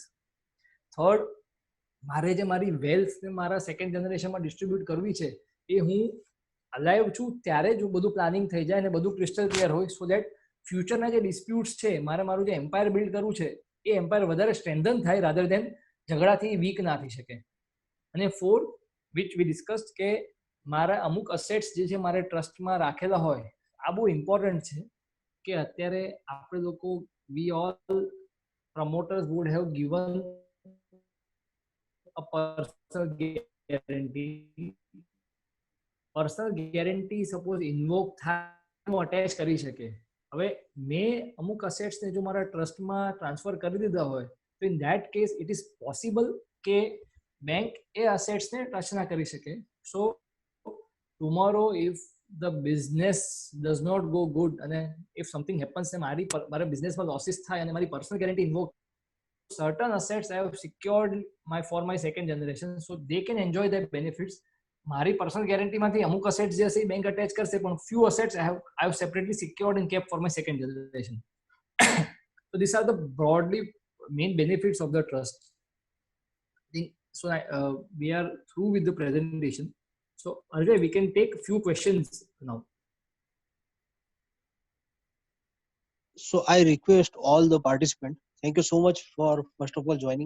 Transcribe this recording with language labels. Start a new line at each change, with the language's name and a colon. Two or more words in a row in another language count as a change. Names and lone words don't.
Gujarati: થર્ડ, મારે જે મારી વેલ્થને મારા સેકન્ડ જનરેશનમાં ડિસ્ટ્રીબ્યુટ કરવી છે એ હું અલાઈવ છું ત્યારે જ બધું પ્લાનિંગ થઈ જાય અને બધું
English: crystal clear
Gujarati: હોય
English: so that
Gujarati: ફ્યુચરના જે ડિસ્પ્યુટ્સ છે મારું જે
English: empire build
Gujarati: કરવું છે એ એમ્પાયર વધારે સ્ટ્રેન્થન થાય
English: rather than
Gujarati: ઝઘડાથી વીક ના થઈ શકે. અને ફોર્થ,
English: which we discussed
Gujarati: કે મારા અમુક અસેટ્સ જે છે મારે ટ્રસ્ટમાં રાખેલા હોય. આ બહુ ઇમ્પોર્ટન્ટ છે કે અત્યારે આપણે લોકો
English: we all promoters would have given a personal guarantee. personal guarantee suppose invoke
Gujarati: થાય અટેચ કરી શકે. હવે મેં અમુક અસેટ્સને જો મારા ટ્રસ્ટમાં ટ્રાન્સફર કરી દીધા હોય તો
English: in that case it is possible
Gujarati: કે બેંક એ અસેટ્સને ટચ ના કરી શકે.
English: so tomorrow if the business does not go good અને if something happens
Gujarati: ને મારા બિઝનેસમાં લોસીસ થાય અને મારી
English: personal guarantee invoke, certain assets I have secured for my second generation so they can enjoy their benefits.
Gujarati: મારી પર્સનલ ગેરંટીમાંથી અમુક અસેટ્સ જે છે બેંક અટેચ કરશે પણ
English: few assets I have separately secured and kept for my second generation. So these are the broadly main benefits of the trust. So we are through with the presentation. So Ajay, we can take few questions now. So I request all the participants Thank you so much for first of all joining.